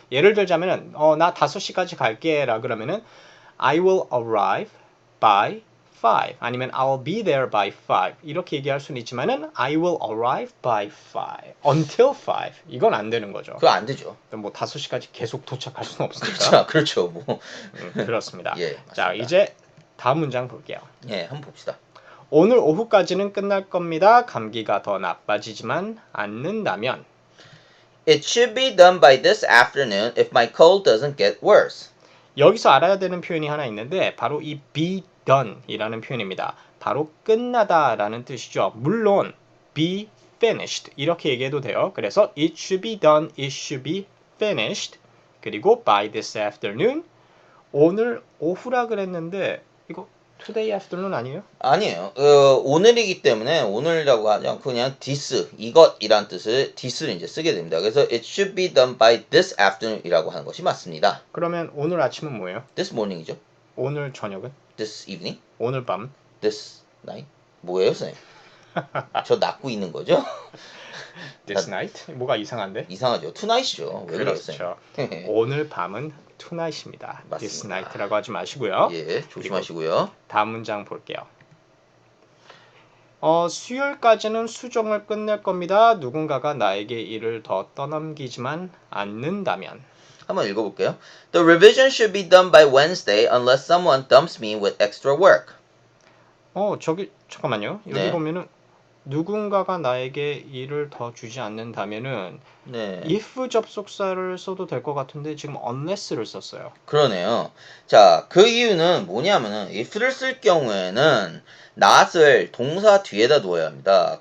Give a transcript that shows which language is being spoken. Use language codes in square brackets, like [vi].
[ko] 예를 들자면은 나 5시까지 갈게 라 그러면은 [en] I will arrive by 5 [ko] 아니면 [en] I'll be there by 5 [ko] 이렇게 얘기할 수는 있지만은 [en] I will arrive by 5 until 5 [ko] 이건 안 되는 거죠. 그거 안 되죠. 뭐 5시까지 계속 도착할 수는 없으니까. 그렇죠. 뭐. 그렇습니다. 예, 자, 맞습니다. 이제 다음 문장 볼게요. 예, 한번 봅시다. 오늘 오후까지는 끝날 겁니다. 감기가 더 나빠지지만 않는다면 [en] It should be done by this afternoon if my cold doesn't get worse. [ko] 여기서 알아야 되는 표현이 하나 있는데 바로 이 be done 이라는 표현입니다. 바로 끝나다라는 뜻이죠. 물론 be finished 이렇게 얘기해도 돼요. 그래서 [en] it should be done, it should be finished [ko] 그리고 [en] by this afternoon [ko] 오늘 오후라 그랬는데 이거 [en] today afternoon [ko] 아니에요? 아니에요. 오늘이기 때문에 오늘이라고 하지 않고 그냥 this, 이것이란 뜻을 this를 이제 쓰게 됩니다. 그래서 [en] it should be done by this afternoon [ko] 이라고 하는 것이 맞습니다. 그러면 오늘 아침은 뭐예요? [en] this morning이죠. [ko] 오늘 저녁은? [en] this evening, [ko] 오늘 밤? [en] this night. [ko] 뭐예요, 선생님? 저 낳고 있는 거죠? [en] This night? [ko] 뭐가 이상한데? 이상하죠. tonight이죠. 왜 그렇죠. 그러세요? 오늘 밤은 tonight입니다. 맞습니다. This night라고 하지 마시고요. 예, 조심하시고요. 다음 문장 볼게요. 수요일까지는 수정을 끝낼 겁니다. 누군가가 나에게 일을 더 떠넘기지만 않는다면. 한번 읽어볼게요. [en] The revision should be done by Wednesday unless someone dumps me with extra work. [ko] 저기 잠깐만요. 여기 네. 보면은 누군가가 나에게 일을 더 주지 않는다면은 네. if 접속사를 써도 될 것 같은데 지금 unless를 썼어요. 그러네요. 자, 그 이유는 뭐냐면은 if를 쓸 경우에는 not을 동사 뒤에다 두어야 합니다.